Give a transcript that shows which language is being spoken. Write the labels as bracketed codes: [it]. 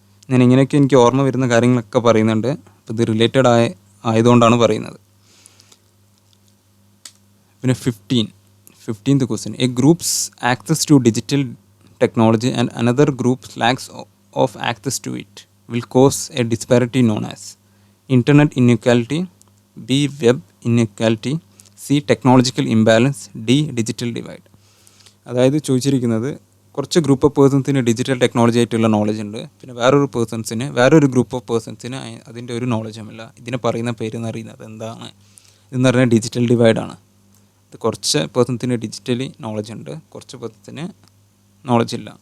[ml] ഞാൻ ഇങ്ങനെയൊക്കെ എനിക്ക് ഓർമ്മ വരുന്ന കാര്യങ്ങളൊക്കെ പറയുന്നുണ്ട്. അപ്പോൾ ഇത് റിലേറ്റഡ് ആയതുകൊണ്ടാണ് പറയുന്നത്. പിന്നെ [en] 15th question. A group's access to digital technology and another group's lacks of access to it will cause a disparity known as internet inequality, B web inequality, C technological imbalance, D digital divide. [ml] അതായത് ചോദിച്ചിരിക്കുന്നത് കുറച്ച് group of പേഴ്സൺസിന് digital technology ആയിട്ടുള്ള knowledge ഉണ്ട്, പിന്നെ വേറൊരു group of പേഴ്സൺസിന് അതിൻ്റെ ഒരു നോളജുമില്ല. ഇതിനെ പറയുന്ന പേര് എന്ന് പറയുന്നത് എന്താണ്? ഇതെന്ന് പറഞ്ഞാൽ ഡിജിറ്റൽ ഡിവൈഡാണ്. ഇത് കുറച്ച് പേഴ്സൺസിന് ഡിജിറ്റലി നോളജ് ഉണ്ട്, കുറച്ച് പേഴ്സൺസിന് നോളജ് ഇല്ല.